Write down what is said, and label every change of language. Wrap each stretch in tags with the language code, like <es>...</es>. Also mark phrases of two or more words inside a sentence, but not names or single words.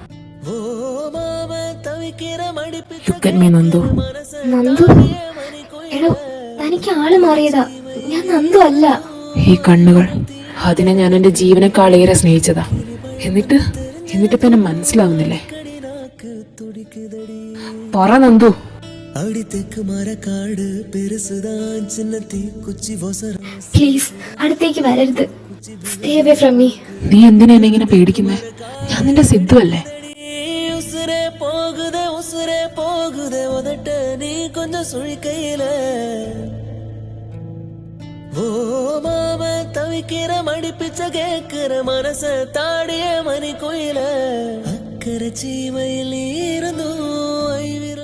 <en>Look at me Nandu.</en> <ml>നന്ദു? എടോ, തനിക്ക് ആള് മാറിയതാ. ഞാൻ നന്ദു അല്ല. ഈ കണ്ണുകൾ, അതിനെ ഞാൻ എന്റെ ജീവനേക്കാളേറെ സ്നേഹിച്ചതാ. എന്നിട്ട് ഇപ്പൊ എന്നെ മനസ്സിലാവുന്നില്ലേ? പറ നന്ദു.</ml> <ta>அடித்துக்கு மரக்காடு பெருசுதான் சின்ன தீக்குச்சி ஒசர</ta> <en>Please,</en> <ml>അടുത്തേക്ക് വരരുത്.</ml> <en>stay away from me.</en> <ml>നീ എന്തിനാ എന്നെ ഇങ്ങനെ പേടിക്കുന്നേ? ഞാൻ നിന്റെ സിദ്ധു അല്ലേ?</ml> <ta>உசுரே போகுதே உதட்ட நீ கொஞ்சம் சுழிக்கையில ஓ மாம தவிக்கிற மடிப்பிச்ச கேக்குற மனச தாடிய மணி கோயில அக்கறை சீமையில் இருந்தும் ஐவிரல்</ta>